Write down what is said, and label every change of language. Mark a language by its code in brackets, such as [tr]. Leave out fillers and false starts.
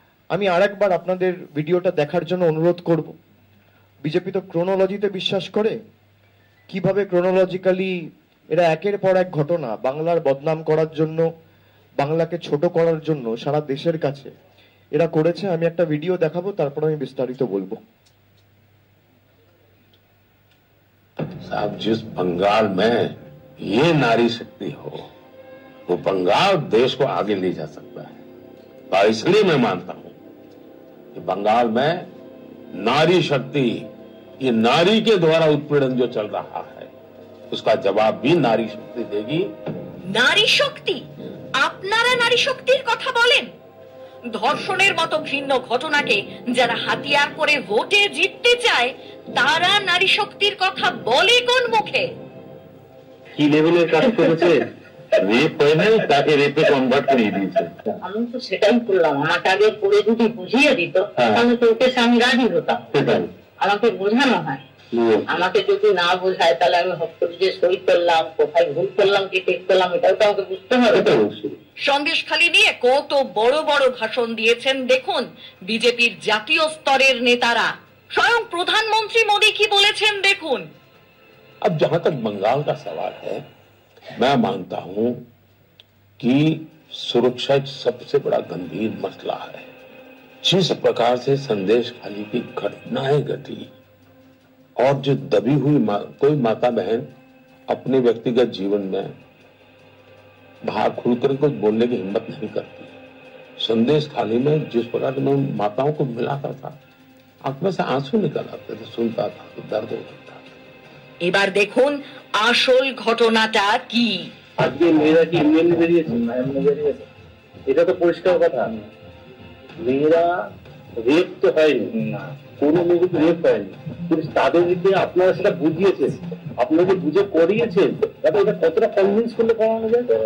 [bn] আমি আরেকবার আপনাদের ভিডিওটা দেখার জন্য অনুরোধ করব। বিজেপি তো ক্রোনোলজিতে বিশ্বাস করে, কিভাবে ক্রোনোলজিক্যালি এরা একের পর এক ঘটনা বাংলার বদনাম করার জন্য, বাংলাকে ছোট করার জন্য সারা দেশের কাছে এরা করেছে। আমি একটা ভিডিও দেখাবো, তারপর আমি বিস্তারিত বলবো। [hi] साहब, जिस बंगाल में ये नारी शक्ति हो, वो बंगाल देश को आगे ले जा सकता है। तो इसलिए मैं मानता हूं कि बंगाल में नारी शक्ति, ये नारी के द्वारा उत्पीड़न जो चल रहा है, उसका जवाब भी नारी शक्ति देगी। [bn] নারী শক্তি? আপনারা নারী শক্তির কথা বলেন? ধর্ষণের মতো ঘৃণ্য ঘটনাকে যারা হাতিয়ার করে ভোটে জিততে চায়, তারা নারী শক্তির কথা বলে কোন মুখে? কি লেভেলের কাজ করেছে? রেপ হয় নাই, তাকে রেপে কনভার্ট করে দিয়েছে। আমি তো সেটাই করলাম, আমাকে আগে করে যদি বুঝিয়ে দিত তাহলে তো ওকে আমি রাজি হতাম। আমাকে বোঝানো হয়, আমাকে যদি না বোঝায় তাহলে আমি হট করে যে সই করলাম, কোথায় ভুল করলাম কি ঠিক করলাম এটাও তো আমাকে বুঝতে হবে। সন্দেশখালী নিয়ে কত বড় বড় ভাষণ দিয়েছেন দেখুন বিজেপির জাতীয় স্তরের নেতারা। স্বয়ং প্রধানমন্ত্রী মোদী কি বলেছেন দেখুন। [hi] अब जहां तक बंगाल का सवाल है, मैं मानता हूं कि सुरक्षा सबसे बड़ा गंभीर मसला है। जिस प्रकार से संदेशखाली की घटनाएं घटी और जो दबी हुई कोई माता बहन अपने व्यक्तिगत जीवन में बाहर खुलकर कुछ बोलने की हिम्मत नहीं करती। संदेशखाली में जिस प्रकार से मैं माताओं को मिलाता था, आंख में से आंसू निकल आते थे, सुनता था तो दर्द होता था। [bn] এবার দেখুন আসল ঘটনাটা কি। আজকে মেয়েরা কি এমনি বেরিয়েছে? এটা তো পরিষ্কার কথা। মেয়েরা রেপ তো হয়নি, না কোনো মেয়ে রেপ হয়নি, কিন্তু তাদেরকে আপনারা সেটা বুঝিয়েছেন, আপনাকে বুঝে করিয়েছেন, তাতে এটা কতটা কনভিন্স করলে করানো যায়?